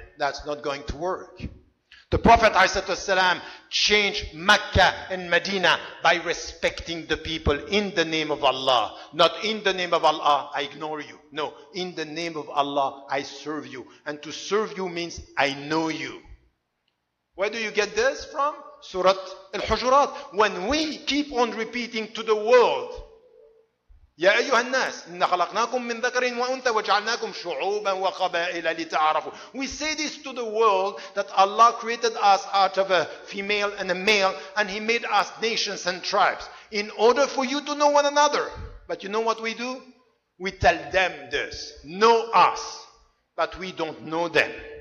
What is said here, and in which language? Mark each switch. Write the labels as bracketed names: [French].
[English] That's not going to work. The Prophet ﷺ changed Mecca and Medina by respecting the people in the name of Allah. Not in the name of Allah, I ignore you. No, in the name of Allah, I serve you. And to serve you means I know you. Where do you get this from? Surah Al-Hujurat. When we keep on repeating to the world, [Arabic] يا أيها الناس إن خلقناكم من ذكر وأنثى وجعلناكم شعوبا وقبائل لتعارفوا. [English] We say this to the world that Allah created us out of a female and a male and He made us nations and tribes in order for you to know one another. But you know what we do? We tell them this. Know us. But we don't know them.